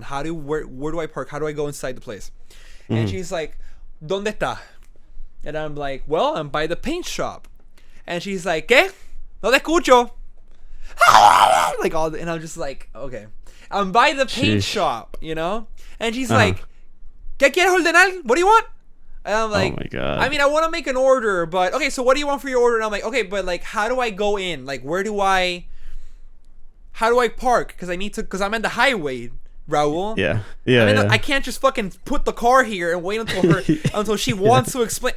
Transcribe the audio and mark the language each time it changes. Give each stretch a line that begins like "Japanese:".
English: Where do I park? How do I go inside the place? And she's like,
Spanish: ¿Dónde está?
English: And I'm like, well, I'm by the paint shop. And she's like,
Spanish: ¿Qué? No te escucho.
English: Like all, and I'm just like, okay, I'm by the paint shop, you know. And she's like,
Spanish: ¿Qué quieres ordenar?
English: What do you want? And I'm like, oh my god. I mean, I want to make an order, but okay, so what do you want for your order? And I'm like, okay, but like, how do I go in? Like, how do I park? Because I'm on the highway, Raul. Yeah. I can't just fucking put the car here and wait until she wants to explain.